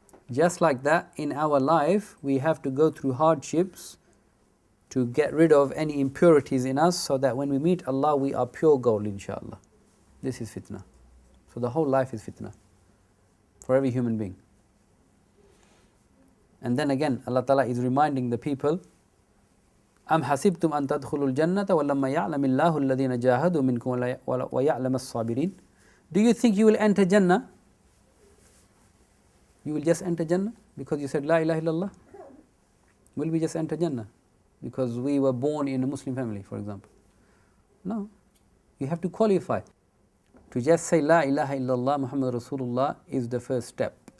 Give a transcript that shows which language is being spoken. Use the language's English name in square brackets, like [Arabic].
[English] Just like that, in our life, we have to go through hardships to get rid of any impurities in us so that when we meet Allah, we are pure gold, inshallah. This is fitna. So the whole life is fitna for every human being. And then again, Allah Ta'ala is reminding the people, [Arabic] أَمْ حَسِبْتُمْ أَن تَدْخُلُوا الْجَنَّةَ وَلَمَّا يَعْلَمِ اللَّهُ الَّذِينَ جَاهَدُوا مِنْكُمْ وَيَعْلَمَ الصَّابِرِينَ. [English] Do you think you will enter Jannah? You will just enter Jannah because you said La ilaha illallah? Will we just enter Jannah because we were born in a Muslim family, for example? No. You have to qualify. To just say La ilaha illallah Muhammad Rasulullah is the first step.